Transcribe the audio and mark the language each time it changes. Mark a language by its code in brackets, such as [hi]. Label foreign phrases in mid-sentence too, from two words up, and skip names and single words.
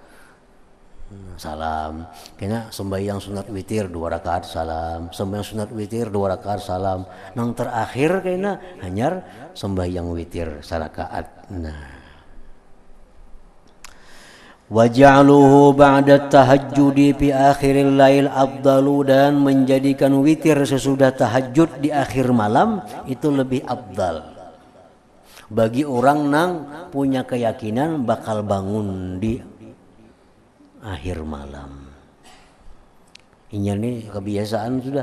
[bjn] Salam. Kena sembahyang sunat witir 2 rakaat salam. Sembahyang sunat witir 2 rakaat salam. Nang terakhir kena hanyar sembahyang witir 1 rakaat. Nah. [ar] وجعله بعد التهجد في آخر الليل أفضل, [bjn] dan menjadikan witir sesudah tahajud di akhir malam itu lebih afdal. Bagi orang nang punya keyakinan bakal bangun di akhir malam. Ini nih kebiasaan sudah.